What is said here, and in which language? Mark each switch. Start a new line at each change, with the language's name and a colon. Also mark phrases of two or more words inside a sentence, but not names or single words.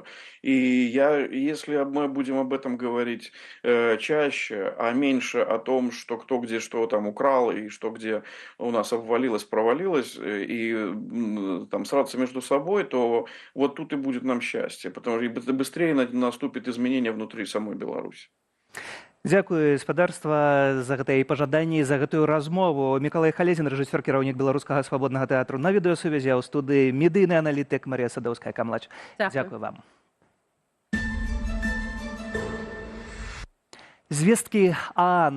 Russian: И если мы будем об этом говорить чаще, а меньше о том, что кто где что там украл и что где у нас обвалилось, провалилось, и там сраться между собой, то вот тут и будет нам счастье, потому что быстрее наступит изменение внутри самой Беларуси.
Belarusian: Дзякую, спадарства, за гэтыя пажаданні, за гэтую размову. Мікалай Халезін, рэжысёр, кіраўнік беларускага свабоднага тэатру, на відэасувязі, а ў студыі медыйны аналітык Марія Садоўская-Камлач. Дзякую вам. Звесткі ААН.